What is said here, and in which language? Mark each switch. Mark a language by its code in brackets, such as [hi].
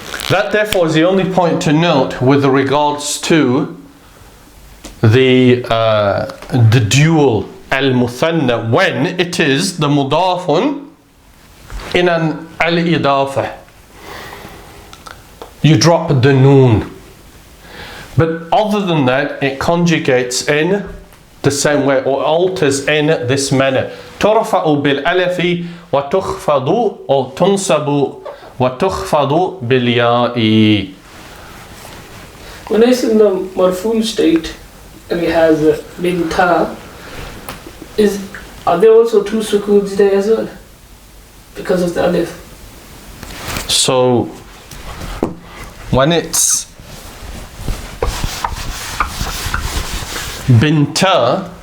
[en] That therefore is the only point to note with regards to the dual al-muthanna, when it is the mudafun in an al-idafah. You drop the noon. But other than that, it conjugates in the same way or alters in this manner. [ar] ترفع بالألف وتخفض أو تنصب وتخفض بالياء. [en] When it's in the marfu state and it has binta, are there also two sukoons there as well? Because of the alif. So when it's binta,